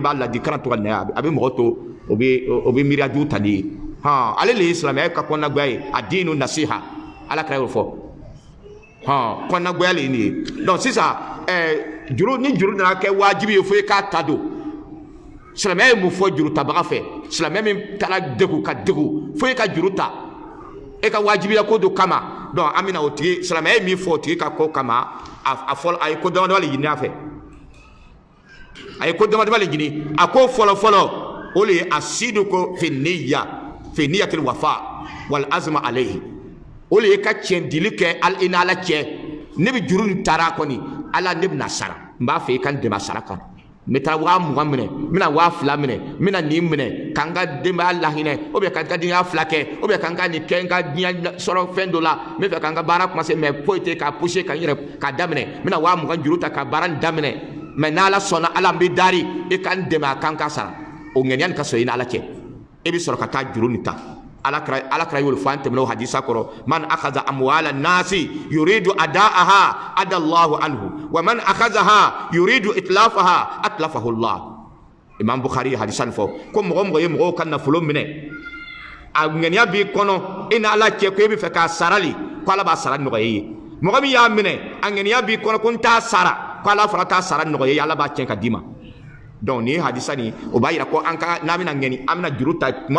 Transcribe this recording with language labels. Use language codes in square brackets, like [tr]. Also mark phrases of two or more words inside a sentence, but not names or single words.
[bm] b'a ladi kana to ka na a bɛ mɔgɔ to o bɛ miiriya jugu tali ye ale le ye silamɛya ka kɔnɔnagoya ye a diinu nasiha ala kɛra y'o fɔ kɔnɔnagoya le ye nin ye donc sisan ni juru nana kɛ wajibi ye fo i k'a ta don silamɛya ye mun fɔ juru tabaga fɛ silamɛya min taara degu ka degu fo i ka juru ta e ka wajibiya ko do kama donc an bɛna o tigi silamɛya ye min fɔ o tigi ka ko kama a fɔlɔ a ye ko damadama le ɲini a fɛ a ye ko damadama le ɲini a ko fɔlɔ o le ye [ar] الصدق في نية الوفاء والعزم عليه [bm] o le ye ka tiɲɛ dili kɛ i n'ala cɛ ne bɛ juru nin taara kɔni ala ne bɛna sara n b'a fɛ i ka n dɛmɛ a sara kan n bɛ taa 20 minɛ n bɛna 2000 minɛ n bɛna nin minɛ ka n ka denbaya lahinɛ [fr] ou bien [bm] ka n ka diɲɛ fila kɛ [fr] ou bien [bm] ka n ka nin kɛ n ka diɲɛ sɔrɔ fɛn dɔ la n bɛ fɛ ka n ka baara commencer mais foyi tɛ k'a pousser ka n yɛrɛ k'a daminɛ n bɛna 20 juru ta ka baara nin daminɛ mais n'ala sɔnna ala n bɛ dari i ka n dɛmɛ a kan ka sara o ŋaniya nin ka sɔrɔ i n'ala cɛ e bɛ sɔrɔ ka taa juru nin ta alakira y'o fɔ an tɛmɛna o hadisa kɔrɔ [ar] من أخذ أموال الناس يريد أداءها أدى الله عنه ومن أخذها يريد إتلافها أتلفه الله [bm] imam Bukhari hadisa nin fɔ ko mɔgɔ ye mɔgɔw ka nafolo minɛ a ŋaniya b'i kɔnɔ i n'ala cɛ ko e bɛ fɛ k'a sarali ko ala b'a sara nɔgɔya i ye mɔgɔ min y'a minɛ a ŋaniya b'i kɔnɔ ko n t'a sara ko ala fana t'a sara nɔgɔya i ye ala b'a tiɲɛ ka d'i ma donc ni hadisa ni o b'a yira ko an ka n'an bɛna ŋɛni an bɛna juru ta tuma